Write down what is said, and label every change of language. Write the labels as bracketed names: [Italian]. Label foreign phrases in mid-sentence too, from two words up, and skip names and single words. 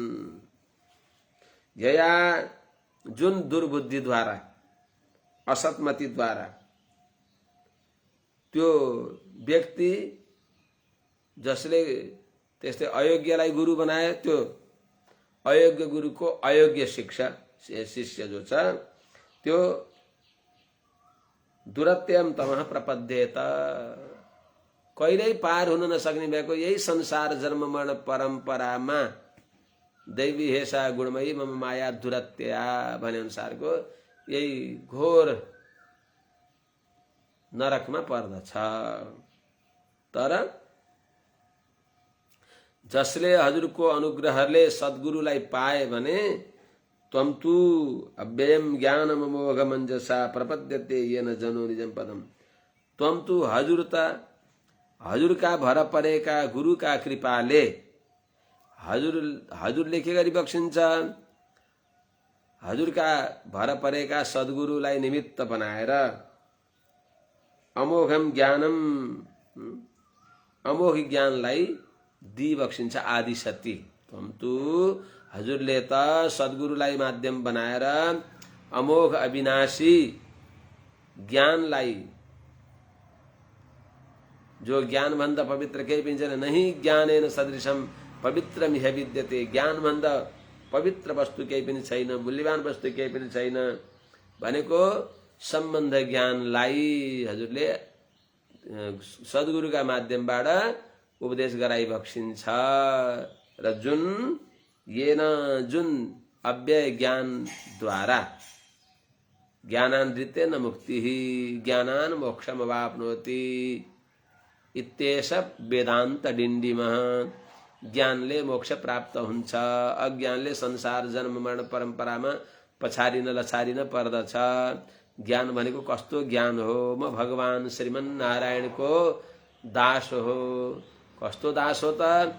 [Nepali] यया जुन दुर्बुद्धिद्वारा, असतमतिद्वारा त्यो व्यक्ति जसले त्यस्तै अयोग्यलाई गुरु बनाए, त्यो अयोग्य गुरुको अयोग्य शिष्य जो छ त्यो [Sanskrit] दुरत्यम तमः प्रपद्येत, [Nepali] कहिल्यै पार हुन नसक्ने भएको यही संसार जन्म मरण परम्परामा [Sanskrit] दैवी हेसा गुणमयी मम माया दुरत्या [Nepali] भने अनुसारको यही घोर नरकमा पर्दछ। तर जसले हजुरको अनुग्रहले सद्गुरुलाई पाए भने [Sanskrit] त्वं तु अव्ययम ज्ञानम मोघ मञ्जसा प्रपद्यते येन जनो निजम पदम। त्वं तु [Nepali] हजुरका भर परेका गुरुका कृपाले हजुरले के गरी बक्सिन्छ? हजुरका भर परेका सद्गुरुलाई निमित्त बनाएर [Sanskrit] अमोघम ज्ञानम, [Nepali] अमोघ ज्ञानलाई दिई बक्सिन्छ। [Sanskrit] आदि सती त्वं तु, [Nepali] हजुरले त सद्गुरुलाई माध्यम बनाएर अमोघ अविनाशी ज्ञानलाई, जो ज्ञान भन्दा पवित्र केही पनि छैन, [Sanskrit] नहीं ज्ञानेन सदृशम पवित्र मिह विद्यते, [Nepali] ज्ञान भन्दा पवित्र वस्तु केही पनि छैन, मूल्यवान वस्तु केही पनि छैन भनेको सम्बन्ध ज्ञानलाई हजुरले सद्गुरुका माध्यमबाट उपदेश गराइ बक्सिन्छ। र जुन अव्यय ज्ञानद्वारा [Sanskrit] ज्ञानानृतेन मुक्ति ज्ञानान मोक्षमवाप्नोति, इत्येष वेदान्त डिण्डिमः। [Nepali] ज्ञानले मोक्ष प्राप्त हुन्छ, अज्ञानले संसार जन्म मरण परम्परामा पछारिन लछारिन पर्दछ। ज्ञान भनेको कस्तो ज्ञान हो? म भगवान श्रीमन्नारायणको दास हो। कस्तो दास हो त?